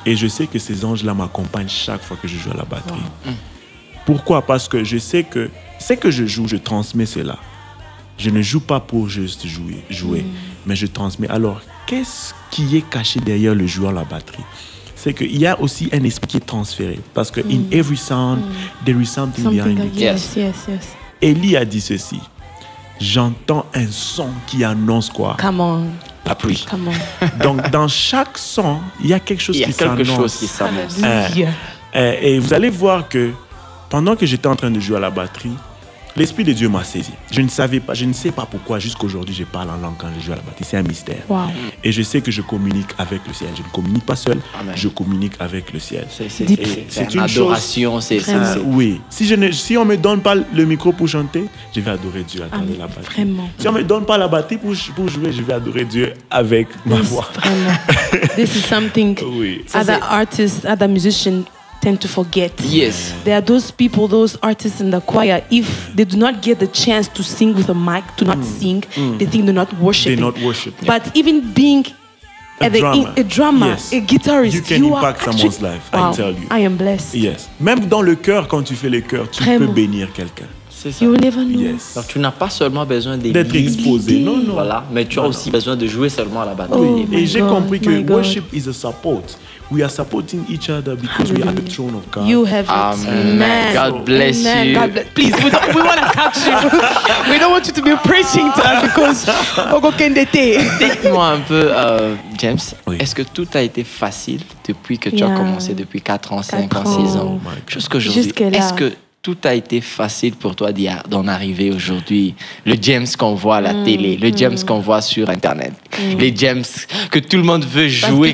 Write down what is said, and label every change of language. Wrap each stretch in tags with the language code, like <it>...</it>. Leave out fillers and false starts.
<fr>Et je sais que ces anges-là m'accompagnent chaque fois que je joue à la batterie. Pourquoi? Parce que je sais que ce que je joue, je transmets cela. Je ne joue pas pour juste jouer, mais je transmets. Alors, qu'est-ce qui est caché derrière le joueur à la batterie? C'est qu'il y a aussi un esprit qui est transféré. Parce que</fr> <en>in every sound, there is something behind it. Yes.</en> <fr>Élie a dit ceci. J'entends un son qui annonce quoi?</fr> <en>Come on.</en> <fr>La pluie. Donc, dans chaque son, il y a quelque chose qui s'annonce. Et vous allez voir que pendant que j'étais en train de jouer à la batterie, l'Esprit de Dieu m'a saisi. Je ne sais pas pourquoi jusqu'aujourd'hui je parle en langue quand je joue à la batterie. C'est un mystère. Et je sais que je communique avec le ciel. Je ne communique pas seul, je communique avec le ciel. C'est une adoration. Oui. Si on ne me donne pas le micro pour chanter, je vais adorer Dieu à travers la batterie. Vraiment. Si on ne me donne pas la batterie pour jouer, je vais adorer Dieu avec ma voix. Vraiment.</fr> <en>This is something other artists, other musicians tend to forget. Yes. There are those people, those artists in the choir, if they do not get the chance to sing with a mic, to not sing, they think they're not worshiping. They're not worshiping. But even being a drummer, yes. A guitarist, you can impact someone's life, I tell you. I am blessed. Yes.</en> <fr>Même dans le cœur, quand tu fais le cœur, tu peux bénir quelqu'un. C'est ça.</fr> <en>You will never know. Yes.</en> <fr>Donc tu n'as pas seulement besoin d'être exposé, non. Voilà, mais tu as aussi besoin de jouer seulement à la batterie. Et j'ai compris que</fr> <en>worship is a support. We are supporting each other because we are at the throne of God. You have it. Amen. God bless you. God bless. Please, we want to catch you. We don't want you to be preaching to us because</en> <fr>Dites-moi un peu, James, oui. Est-ce que tout a été facile depuis que tu as commencé depuis 4 ans, 5 ans, 6 ans jusqu'aujourd'hui? Est-ce que tout a été facile pour toi d'en arriver aujourd'hui? Le James qu'on voit à la télé, le James qu'on voit sur Internet, les James que tout le monde veut jouer</fr>